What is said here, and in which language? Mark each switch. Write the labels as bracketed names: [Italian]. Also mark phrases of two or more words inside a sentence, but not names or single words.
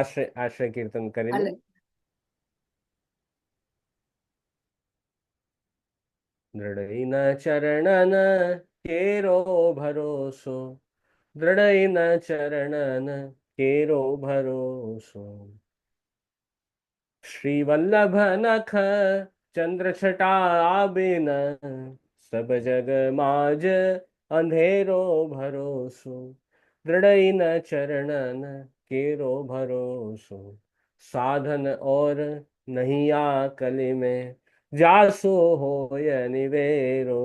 [Gujarati] આશ્રય કીર્તન કરી લે. હાલે. [Braj] दृढ़इन चरणन केरो भरोसो, दृढ़इन चरणन केरो भरोसो. श्री वल्लभ नख चंद्र छटा बिन, सब जग माज अंधेरो भरोसो. दृढ़ न चरणन केरो भरोसो, साधन और नहीं आकल में, जासो होय निवेरो.